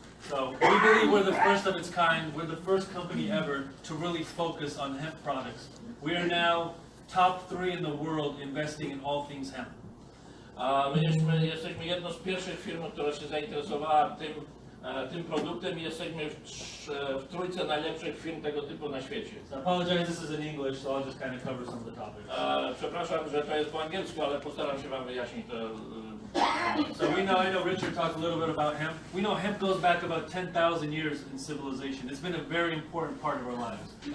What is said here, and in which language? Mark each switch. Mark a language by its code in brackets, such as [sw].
[en] So we believe we're the first of its kind. We're the first company ever to really focus on hemp products. We are now top 3 in the world investing in all things hemp. [pl] My jesteśmy jedną z pierwszych firm, która się zainteresowała tym produktem i jesteśmy w trójce najlepszych firm tego typu na świecie. [en] So I apologize, this is in English, so I'll just kind of cover some of the topics. [pl] Przepraszam, że to jest po angielsku, ale postaram się wam wyjaśnić to. [en] So I know Richard talked a little bit about hemp. We know hemp goes back about 10,000 years in civilization. It's been a very important part of our lives.